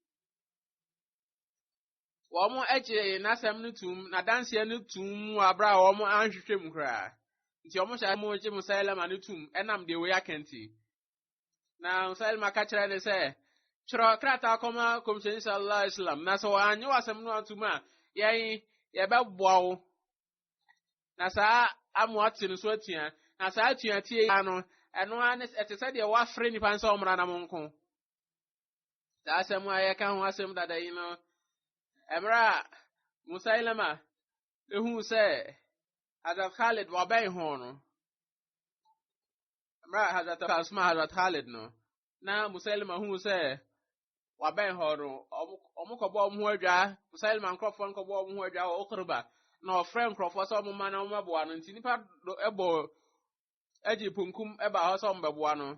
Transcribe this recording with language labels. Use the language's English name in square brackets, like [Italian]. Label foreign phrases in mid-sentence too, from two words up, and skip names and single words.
[Akan] Wɔn agye n'asɛm no tum na danseɛ no tum wɔ abere a wɔn anhwehwɛ mu koraa nti wɔn hyɛ wɔn gye Musailama no tum ɛnam deɛ wɔyɛ akɛnti. Na Musailama ka kyerɛ ne sɛ twerɛ krataa kɔma kɔmhyɛni [Arabic] صلى الله عليه وسلم [Akan] na sɛ wɔanyɛ w'asɛm no atum a yɛbɛboa wo na saa amoate no so atua na saa atuatie yi no ɛno a ɛte sɛ deɛ wɔafrɛ nipa nsa ɔmmra na monko. Saa asɛm a yɛka ho asɛm dada yi no ɛmmerɛ a Musailama ehu sɛ Hazrat Khalid wabɛn ho no ɛmmerɛ a Hazrat Khalid no na Musailama hu sɛ wabɛn ho no ɔmo kɔbɔ ɔmo ho adwa Musailama nkurɔfoɔ nkɔbɔ ɔmo ho adwa wɔ Uqba na ɔfrɛ nkurɔfoɔ sɛ ɔmo ma na ɔmo aboa no nti nipa ɛbɔ agye punkum ɛba hɔ sɛ ɔmo bɛboa no.